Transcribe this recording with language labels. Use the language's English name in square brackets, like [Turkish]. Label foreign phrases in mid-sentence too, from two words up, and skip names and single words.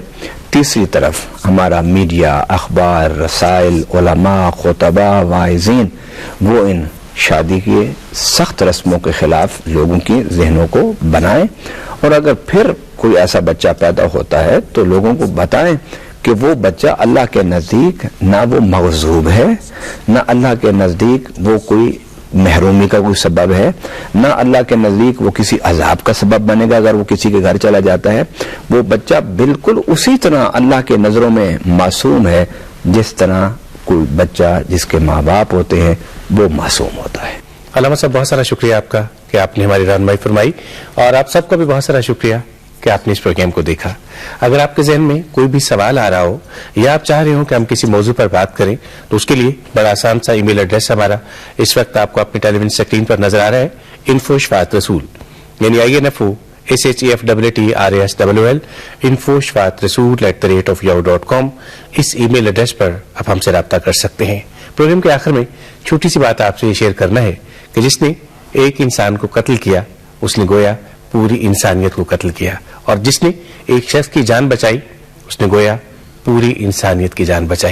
[Urdu] تیسری طرف ہمارا میڈیا، اخبار، رسائل، علما، خطبہ، واعظین وہ ان شادی کے سخت رسموں کے خلاف لوگوں کی ذہنوں کو بنائیں اور اگر پھر کوئی ایسا بچہ پیدا ہوتا ہے تو لوگوں کو بتائیں کہ وہ بچہ اللہ کے نزدیک نہ وہ مغضوب ہے، نہ اللہ کے نزدیک وہ کوئی محرومی کا کوئی سبب ہے، نہ اللہ کے نزدیک وہ کسی عذاب کا سبب بنے گا اگر وہ کسی کے گھر چلا جاتا ہے. وہ بچہ بالکل اسی طرح اللہ کے نظروں میں معصوم ہے جس طرح کوئی بچہ جس کے ماں باپ ہوتے ہیں وہ معصوم ہوتا ہے. علامہ صاحب بہت سارا شکریہ آپ کا کہ آپ نے ہماری رہنمائی فرمائی اور آپ سب کا بھی بہت سارا شکریہ کہ آپ نے اس پروگرام کو دیکھا. اگر آپ کے ذہن میں کوئی بھی سوال آ رہا ہو یا آپ چاہ رہے ہو کہ ہم کسی موضوع پر بات کریں تو اس کے لیے بڑا آسان سا ای میل ایڈریس ہمارا اس وقت آپ کو اپنی ٹیلی ویژن اسکرین پر نظر آ رہا ہے. info@shafaatrasool یعنی INFO SHAFAATRASOOL info@shafaatrasool@yahoo.com. اس ای میل ایڈریس پر آپ ہم سے رابطہ کر سکتے ہیں. پروگرام کے آخر میں چھوٹی سی بات آپ سے یہ شیئر کرنا ہے کہ جس نے ایک انسان کو قتل کیا اس نے گویا پوری انسانیت کو قتل کیا, اور جس نے ایک شخص کی جان بچائی اس نے گویا پوری انسانیت کی جان بچائی.